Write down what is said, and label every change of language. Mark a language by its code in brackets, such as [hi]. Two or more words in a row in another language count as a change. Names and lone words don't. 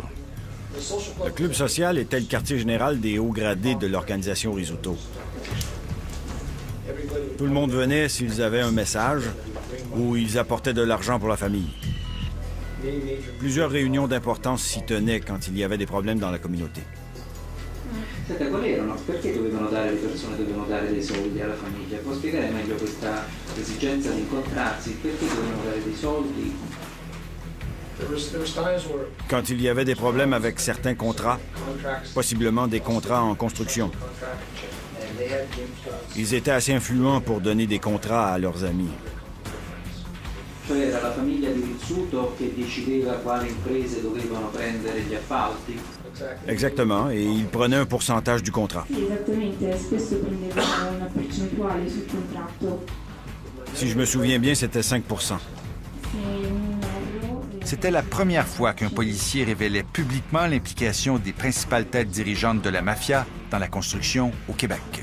[fr] Le club social était le quartier général des hauts gradés de l'organisation Rizzuto. Tout le monde venait s'ils avaient un message ou ils apportaient de l'argent pour la famille. Plusieurs réunions d'importance s'y tenaient quand il y avait des problèmes dans la communauté. [it] Senta, qual erano? Perché dovevano dare, le persone dovevano dare dei soldi alla famiglia? Può spiegare meglio questa esigenza di incontrarsi? Perché dovevano dare dei soldi? [fr] Quand il y avait des problèmes avec certains contrats, possiblement des contrats en construction, ils étaient assez influents pour donner des contrats à leurs amis. [it] Cioè era la famiglia di Rizzuto che decideva quali imprese dovevano prendere gli appalti? [fr] Exactement, et ils prenaient un pourcentage du contrat. Si je me souviens bien, c'était 5%. C'était la première fois qu'un policier révélait publiquement l'implication des principales têtes dirigeantes de la mafia dans la construction au Québec.